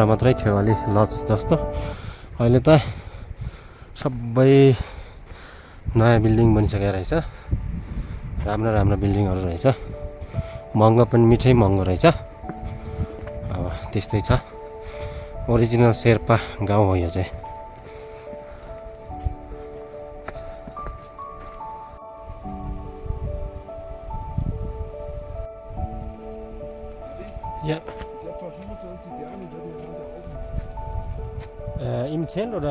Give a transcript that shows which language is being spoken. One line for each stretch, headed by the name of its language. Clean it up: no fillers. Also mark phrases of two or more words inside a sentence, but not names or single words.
Nepali: मात्रै थियो अलि लज जस्तो अहिले त सबै नयाँ बिल्डिङ बनिसकेको रहेछ राम्रो बिल्डिङहरू रहेछ महँगो पनि मिठै महँगो रहेछ अब त्यस्तै छ ओरिजिनल शेर्पा गाउँ हो यो चाहिँ Ja.
German: Ich glaube vor 25 Jahren in Deutschland da oben. Im Zelt oder?